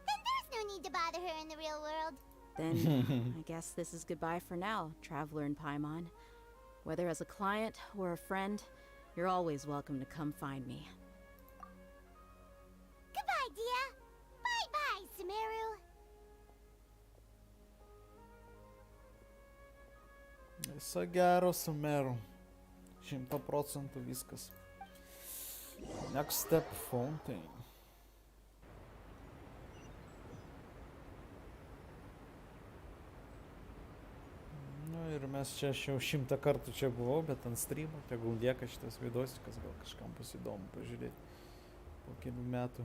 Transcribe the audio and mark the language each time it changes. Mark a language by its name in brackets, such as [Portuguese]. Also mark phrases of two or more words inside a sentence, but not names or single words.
[English] Then there's no need to bother her in the real world. Then I guess this is goodbye for now, traveler in Paimon. Whether as a client or a friend, you're always welcome to come find me. Goodbye, Dia. Bye-bye, Sumeru. [Lithuanian] Viso gero su meru. 100% viskas. [English] Next step Fountaine. [Lithuanian] Nu ir mes čia, aš jau 100 kartų čia buvau, bet ant streamo, tegul lieka šitas vidosikas, gal kažkam bus įdomu pažiūrėti. Po kelių metų.